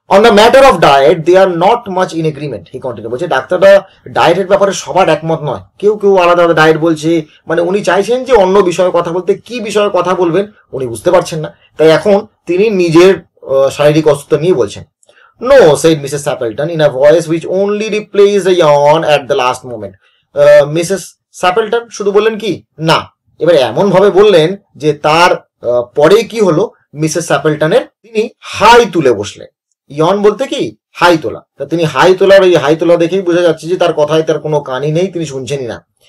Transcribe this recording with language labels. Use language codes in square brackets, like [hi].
[en] on the matter of diet they are not much in agreement, he continue, [bn] বলছে ডাক্তাররা ডায়েটের ব্যাপারে সবার একমত নয়, কেউ কেউ আলাদা আলাদা ডায়েট বলছে, মানে উনি চাইছেন যে অন্য বিষয়ে কথা বলতে, কি বিষয়ে কথা বলবেন উনি বুঝতে পারছেন না, তাই এখন তিনি নিজের শারীরিক অসুস্থতা নিয়ে বলছেন। [en] No, said Mrs. Sappleton in a voice which only replaced a yawn at the last moment. Mrs. [bn] Sappleton শুধু বললেন কি না, এবারে এমন ভাবে বললেন যে তার পরে কি হলো, মিসেস স্যাপেলটনের তিনি হাই তুলে বসলেন। ইয়ন বলতে কি হাই তোলা, তা তিনি হাই তোলার ওই হাই তোলা দেখেই বোঝা যাচ্ছে যে তার কথায় তার কোনো কানই নেই, তিনি শুনছেনই না।